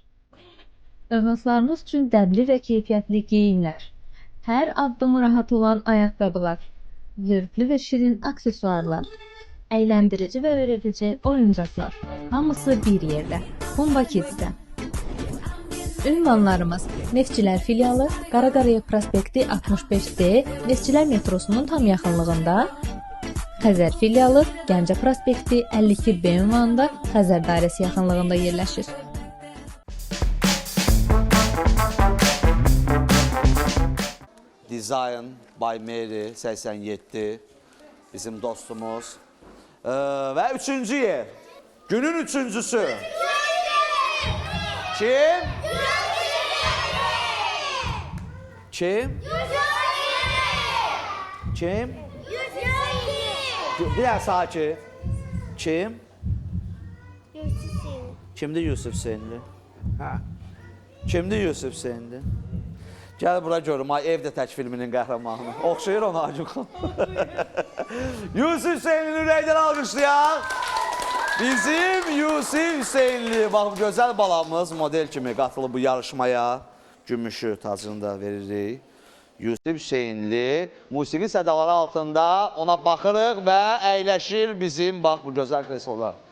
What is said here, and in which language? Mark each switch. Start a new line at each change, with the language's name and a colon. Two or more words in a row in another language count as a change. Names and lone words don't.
Azerbaijani: Övladlarınız üçün dəbli və keyfiyyətli geyimlər, hər addımı rahat olan ayaqqabılar, zövqlü və şirin aksesuarlar, əyləndirici və öyrədici oyuncaqlar, hamısı bir yerdə, Pumba Kids'də. Ünvanlarımız Neftçilər filialı, Qaraqaraya prospekti 65D, Neftçilər metrosunun tam yaxınlığında, Xəzər filialı, Gəncə prospekti 52B ünvanında, Xəzər dairəsi yaxınlığında yerləşir.
English: Design by
Azerbaijani: Mary 87 bizim dostumuz. Ve üçüncü yer. Günün üçüncüsü. Kim? Kim? Kim? Bir daha sakin. Kim? Kimdi Yusuf Senli? Ha. Kimdi Yusuf Senli? Gəl bura görüm, ay Evdə Tək filminin qəhrəmanı. Oxşayır ona acıqın. Yusif Hüseynli ürəkdən alqışlayaq. Bizim Yusif Hüseynli, bax bu gözəl balamız model kimi qatılıb bu yarışmaya. Gümüşü tacını da veririk. Yusif Hüseynli musiqi sədaları altında ona baxırıq və əyləşir bizim bax bu gözəl kreslolar.